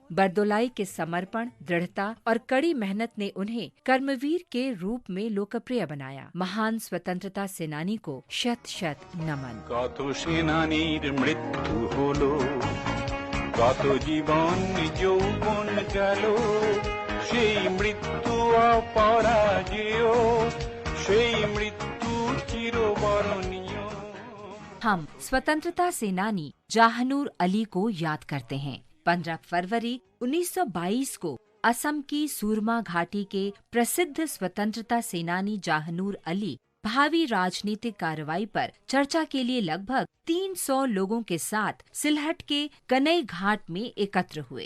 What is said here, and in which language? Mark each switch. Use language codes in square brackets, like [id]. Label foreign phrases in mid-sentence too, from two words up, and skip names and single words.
[hi] बरदोलाई के समर्पण, दृढ़ता और कड़ी मेहनत ने उन्हें कर्मवीर के रूप में लोकप्रिय बनाया। महान स्वतंत्रता सेनानी को शत शत नमन। [bn] কত সেনানীর মৃত্যু হলো, কত জীবন যৌবন গেলো, সেই মৃত্যু অপরাজেয়, সেই মৃত্যু চিরবরণীয়। [hi] हम स्वतंत्रता सेनानी जाहनूर अली को याद करते हैं। 15 फरवरी 1922 को असम की सूरमा घाटी के प्रसिद्ध स्वतंत्रता सेनानी जाहनूर अली भावी राजनीतिक कार्रवाई पर चर्चा के लिए लगभग 300 लोगों के साथ सिलहट के कनई घाट में एकत्र हुए।